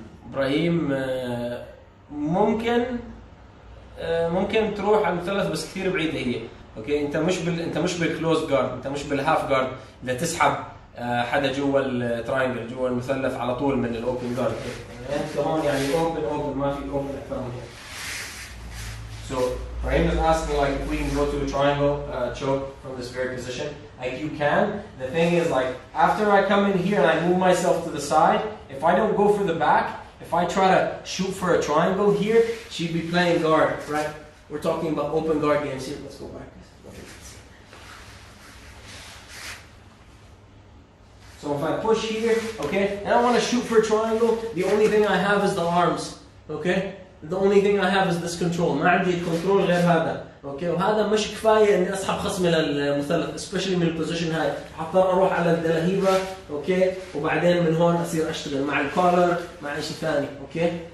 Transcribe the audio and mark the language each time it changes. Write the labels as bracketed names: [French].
[Arabic] إبراهيم ممكن تروح على المثلث بس كثير بعيدة هي. اوكي انت مش بالكلوز جارد، انت مش بالهاف جارد اللي تسحب حدا جوا التراينجل جوا المثلث على طول من الاوبن جارد. انت هون يعني اوبن ما في اوبن اكثر من هيك. [English] So Ibrahim is asking like if we can go to a triangle choke from this very position. Like you can. The thing is like after I come in here and I move myself to the side, if I don't go for the back, if I try to shoot for a triangle here, she'd be playing guard, right? We're talking about open guard games here. Let's go back. So if I push here, okay, and I want to shoot for a triangle, the only thing I have is the arms, okay? The only thing I have is this control. [Arabic] ما عندي الكنترول غير هذا، okay? وهذا مش كفاية إني أسحب خصمي للمثلث، [English] especially [Arabic] من البوزيشن هاي. حضطر أروح على الدلهيبة، okay؟ وبعدين من هون أصير أشتغل مع الكولر مع شيء ثاني، okay؟